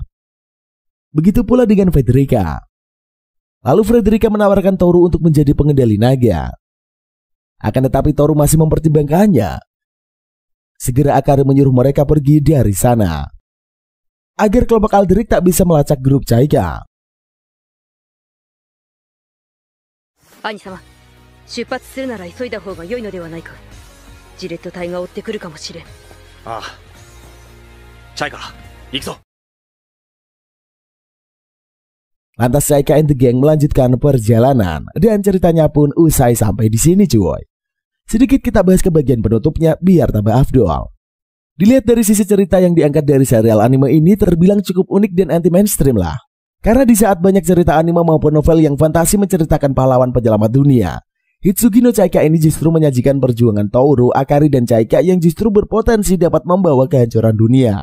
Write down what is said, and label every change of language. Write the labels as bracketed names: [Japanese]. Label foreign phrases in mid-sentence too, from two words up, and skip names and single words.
[Indonesian] Begitu pula dengan Frederica. Lalu Frederica menawarkan Toru untuk menjadi pengendali naga. Akan tetapi Toru masih mempertimbangkannya. Segera Akari menyuruh mereka pergi dari sana, agar kelompok Alberich tak bisa melacak grup Chaika. [Japanese] 兄様、出発するなら急いだ方が良いのではないか。ジレット隊が追ってくるかもしれん。ああ、チャイカ、行くぞ。 [Indonesian] Lantas Chaika [English] and the gang [Indonesian] melanjutkan perjalanan dan ceritanya pun usai sampai di sini cuy. Sedikit kita bahas ke bagian penutupnya biar tambah afdol. Dilihat dari sisi cerita yang diangkat dari serial anime ini terbilang cukup unik dan [English] anti mainstream [Indonesian] lah. Karena di saat banyak cerita anime maupun novel yang fantasi menceritakan pahlawan penyelamat dunia, Hitsugi no Chaika ini justru menyajikan perjuangan Toru, Akari, dan Chaika yang justru berpotensi dapat membawa kehancuran dunia.